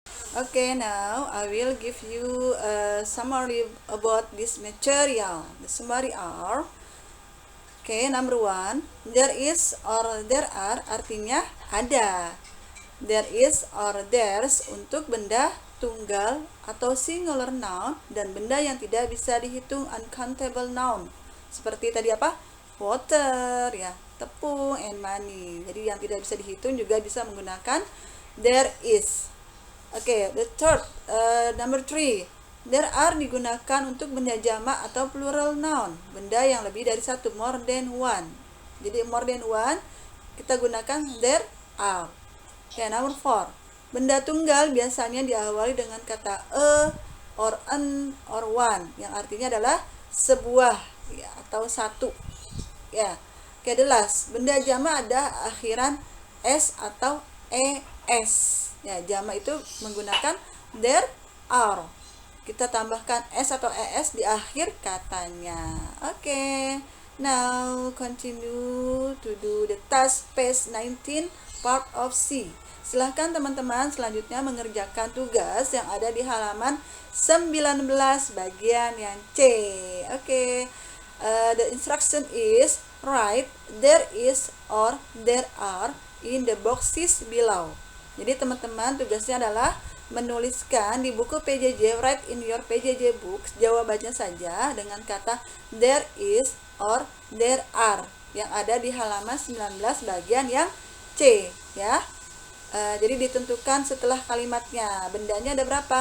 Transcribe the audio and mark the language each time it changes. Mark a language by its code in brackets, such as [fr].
[en] Okay, now I will give you a summary about this material. The summary are [id] Oke, [en] number one, [id] there is or there are artinya ada. There is or there's untuk benda tunggal atau singular noun dan benda yang tidak bisa dihitung uncountable noun. Seperti tadi apa? Water ya, tepung and money. Jadi yang tidak bisa dihitung juga bisa menggunakan there is. [en] Oke, the third, number three. [id] There are digunakan untuk benda jamak atau plural noun, benda yang lebih dari satu, [en] more than one. [id] Jadi [en] more than one [id] kita gunakan [en] there are. Oke, number four. [id] Benda tunggal biasanya diawali dengan kata a, or an, or one, yang artinya adalah sebuah ya, atau satu. Ya. Oke, [en] the last. [id] Benda jamak ada akhiran s atau es. Ya, jamak itu menggunakan there are. Kita tambahkan s atau es di akhir katanya. Oke. [en] Now continue to do the task page 19 part of C. [id] Silahkan teman-teman selanjutnya mengerjakan tugas yang ada di halaman 19 bagian yang C. Oke. [en] The instruction is write there is or there are in the boxes below. [id] Jadi teman-teman tugasnya adalah menuliskan di buku PJJ, [en] write in your PJJ books, [id] jawabannya saja dengan kata there is or there are yang ada di halaman 19 bagian yang C ya. Jadi ditentukan setelah kalimatnya, bendanya ada berapa.